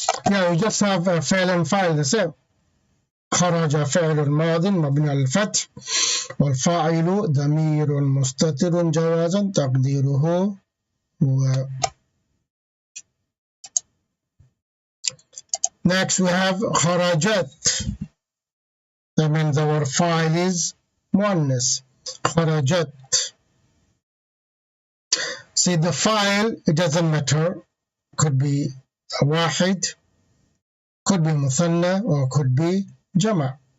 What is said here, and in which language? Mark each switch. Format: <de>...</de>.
<en>Yeah, we just have a فعل and file the same.</en> <ar>خرج فعل ماض مبني على الفتح، والفاعل ضمير مستتر جوازا تقديره هو.</ar> <en>Next we have خرجت. That means our file is مؤنث.</en> <ar>خرجت.</ar> <en>See, the file, it doesn't matter. Could be واحد, could be مثنى, or could be جمع.</en>